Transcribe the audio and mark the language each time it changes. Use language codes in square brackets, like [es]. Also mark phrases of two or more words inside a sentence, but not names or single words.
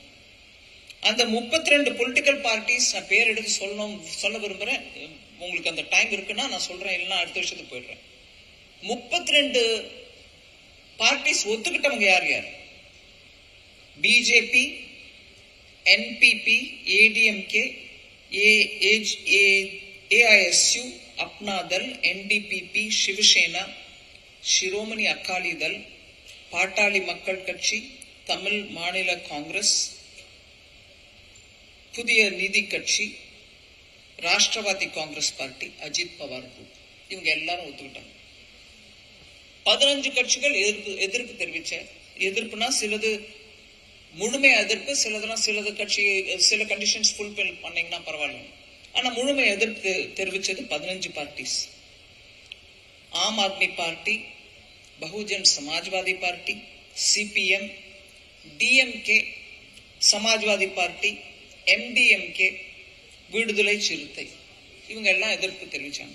[ta] அந்த 32 [en] political parties, [ta] நான் பேர் எடுத்து சொல்ல விரும்புறேன். உங்களுக்கு அந்த டைம் இருக்குன்னா நான் சொல்றேன், இல்லைன்னா அடுத்த வருஷத்துக்கு போயிடுறேன். 32 பார்ட்டிஸ் ஒத்துக்கிட்டவங்க யார் யார்? பிஜேபி, NPP, ADMK, AISU, अपना दल, NDPP, शिवसेना, शिरोमणि अकाली दल, पाटाली मक्कल कट्सी, तमिल मानिला कांग्रेस, पुदिय नीति कट्सी, राष्ट्रवादी कांग्रेस पार्टी, अजित पवार ग्रुप. இவங்க எல்லாரும் ஒத்துக்கிட்டாங்க. 15 கட்சிகள் எதிர்ப்பு தெரிவிச்ச. எதிர்ப்புனா சிலது முழுமை எதிர்ப்பு, சிலதெல்லாம் சில [en] conditions fulfil [ta] பண்ணீங்கன்னா பரவாயில்ல. ஆனா முழுமை எதிர்ப்பு தெரிவிச்சது 15 பார்ட்டிஸ். ஆம் ஆத்மி பார்ட்டி, பகுஜன் சமாஜ்வாதி பார்ட்டி, CPM, DMK, சமாஜ்வாதி பார்ட்டி, MDMK, விடுதலை சிறுத்தை, இவங்க எல்லாம் எதிர்ப்பு தெரிவிச்சாங்க.